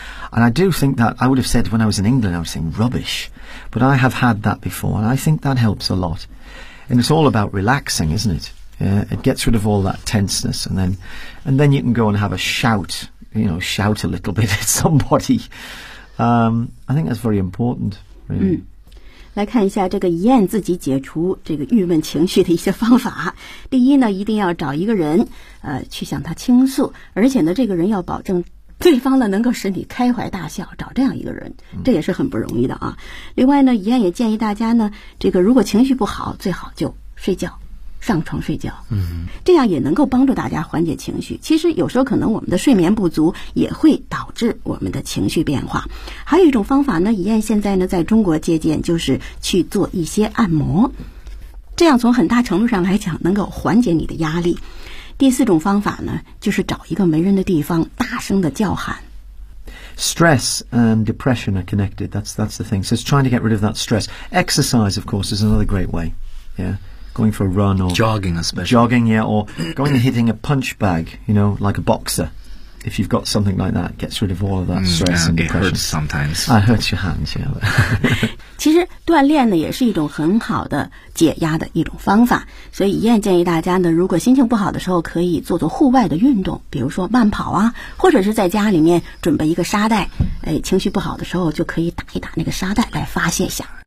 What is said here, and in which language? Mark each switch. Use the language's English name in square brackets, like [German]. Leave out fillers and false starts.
[English] And I do think that, I would have said when I was in England, I was saying rubbish. But I have had that before, and I think that helps a lot. And it's all about relaxing, isn't it? Yeah, it gets rid of all that tenseness, and then you can go and have a shout, you know, shout a little bit at somebody. I think that's very important. [Chinese] 来看一下这个燕自己解除这个郁闷情绪的一些方法。第一呢，一定要找一个人去向他倾诉，而且呢这个人要保证对方呢能够使你开怀大笑，找这样一个人，这也是很不容易的啊。另外呢，燕也建议大家呢，这个如果情绪不好，最好就睡觉，上床睡觉，这样也能够帮助大家缓解情绪。其实有时候可能我们的睡眠不足也会导致我们的情绪变化。还有一种方法呢，以燕现在呢在中国借鉴，就是去做一些按摩，这样从很大程度上来讲能够缓解你的压力。第四种方法呢，就是找一个没人的地方大声的叫喊。 [English] Stress and depression are connected. That's the thing. So it's trying to get rid of that stress. Exercise, of course, is another great way. Yeah. Going for a run or jogging, especially jogging, yeah, or going and hitting a punch bag, you know, like a boxer. If you've got something like that, gets rid of all of that stress and depression. It hurts sometimes. It hurts your hands, yeah. [Chinese] 其实锻炼呢也是一种很好的解压的一种方法。所以燕建议大家呢，如果心情不好的时候，可以做做户外的运动，比如说慢跑啊，或者是在家里面准备一个沙袋，情绪不好的时候就可以打一打那个沙袋来发泄一下。